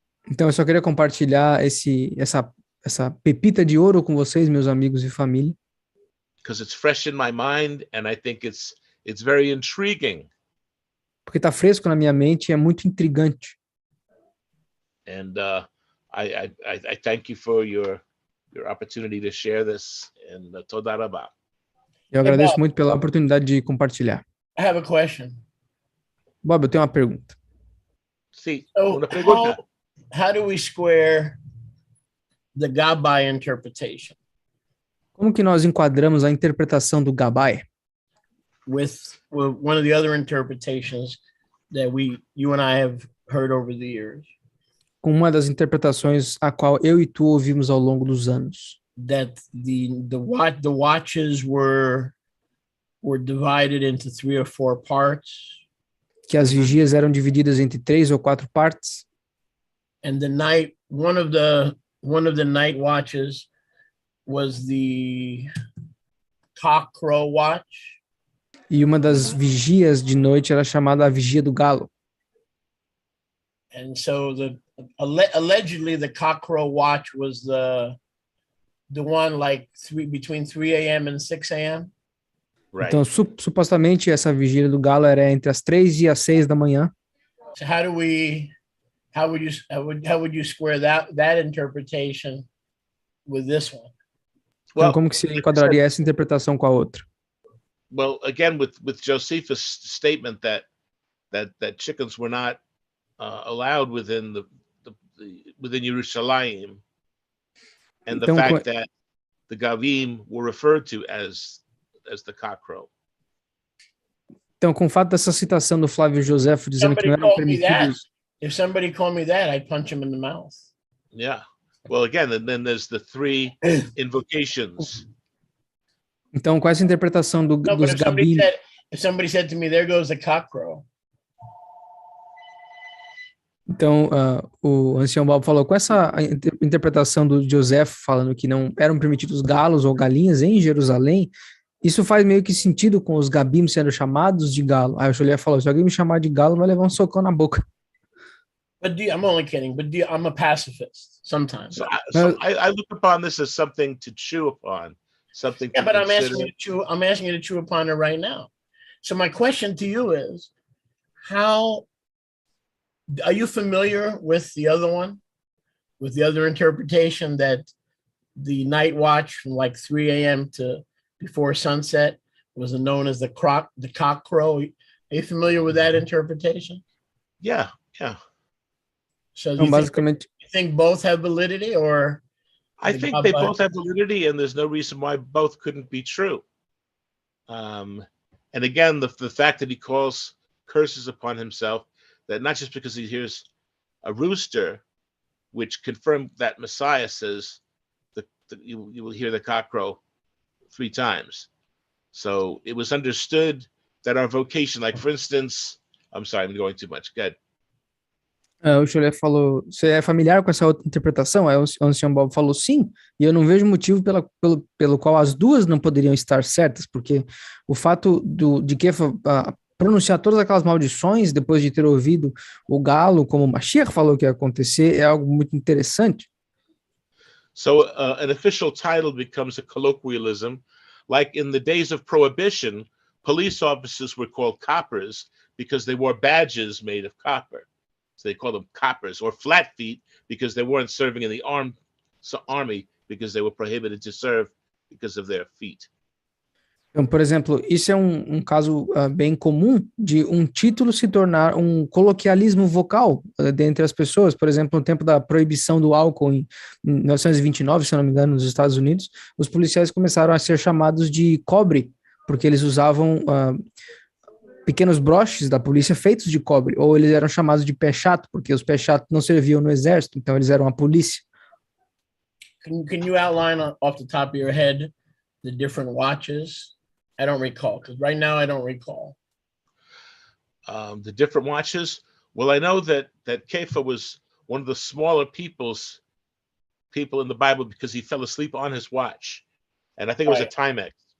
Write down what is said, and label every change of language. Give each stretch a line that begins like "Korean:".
Portuguese: Então eu só queria compartilhar essa pepita de ouro com vocês, meus amigos e família.
English: Because it's fresh in my mind and I think it's very intriguing.
Portuguese: Porque está fresco na minha mente e é muito intrigante.
English: And I thank you for your opportunity to share this.
Hebrew: And toda rabá.
Portuguese: Eu agradeço muito pela oportunidade de compartilhar.
English: I have a question.
Portuguese: Bob, eu tenho uma pergunta. Sim,
English: So
Portuguese: uma pergunta.
English: how do we square the Gabai interpretation
Portuguese: Como que nós enquadramos a interpretação do Gabai
English: with one of the other interpretations that you and I have heard over the years?
Portuguese: com uma das interpretações a qual eu e tu ouvimos ao longo dos anos?
English: That the watches were divided into 3 or 4 parts,
Portuguese: Que as vigias eram divididas entre 3 ou 4 partes,
English: and the night one of the night watches was the cock crow watch,
Portuguese: e uma das vigias de noite era chamada a vigia do galo.
English: and so allegedly the cock crow watch was the one like between 3 a.m. and 6 a.m. Right.
Portuguese: Então, supostamente, essa vigília do galo era entre as 3 e as 6 da manhã.
English: So how would you square that interpretation with this one?
Portuguese: Então, como que se enquadraria essa interpretação com a outra?
English: Well, again, with Josephus' statement that chickens were not allowed within within Jerusalem, and the fact that the Gavim were referred to as the cockcrow.
Portuguese: Então, com o fato dessa citação do Flávio Joséfo dizendo que não eram permitidos...
English: If somebody called me that, I'd punch him in the mouth. Yeah. Well, again, and then there's the 3 invocations.
Portuguese: Então, com essa interpretação dos Gabim...
English: If somebody said to me, there goes the cockcrow.
Portuguese: Então, o ancião Bob falou, com essa interpretação do José falando que não eram permitidos galos ou galinhas em Jerusalém, isso faz meio que sentido com os Gabim sendo chamados de galo. Aí o Joliet falou, se alguém me chamar de galo, vai levar um socão na boca.
English: But I'm only kidding, but I'm a pacifist sometimes. So I look upon this as something to chew upon, something. Yeah, but I'm asking you to chew upon it right now. So my question to you is, how are you familiar with the other one, with the other interpretation that the night watch from like 3 a.m. to before sunset was known as the cock crow? Are you familiar with that interpretation? Yeah. So do you think both have validity, or? I think they both have validity, and there's no reason why both couldn't be true. And again, the fact that he calls curses upon himself, that not just because he hears a rooster, which confirmed that Messiah says that you will hear the cock crow 3 times. So it was understood that our vocation, like for instance, I'm sorry, I'm going too much. Good.
Portuguese: O Joliet falou, você é familiar com essa outra interpretação? Aí o ancião Bob falou sim, e eu não vejo motivo pelo qual as duas não poderiam estar certas, porque o fato de Kefa pronunciar todas aquelas maldições depois de ter ouvido o galo, como o Mashiach falou que ia acontecer, é algo muito interessante.
English: So an official title becomes a colloquialism, like in the days of Prohibition, police officers were called coppers because they wore badges made of copper. So they call them coppers, or flat feet because they weren't serving in the army because they were prohibited to serve because of their feet.
Portuguese: Então, por exemplo, isso é um caso bem comum de um título se tornar um coloquialismo vocal dentre as pessoas. Por exemplo, no tempo da proibição do álcool em 1929, se eu não me engano, nos Estados Unidos, os policiais começaram a ser chamados de cobre, porque eles usavam pequenos broches da polícia feitos de cobre, ou eles eram chamados de pé chato, porque os pés chatos não serviam no exército, então eles eram a polícia.
English: Can you outline off the top of your head the different watches? I don't recall, because right now I don't recall. The different watches? Well, I know that Kepha was one of the smaller people in the Bible because he fell asleep on his watch. And I think it was a Timex.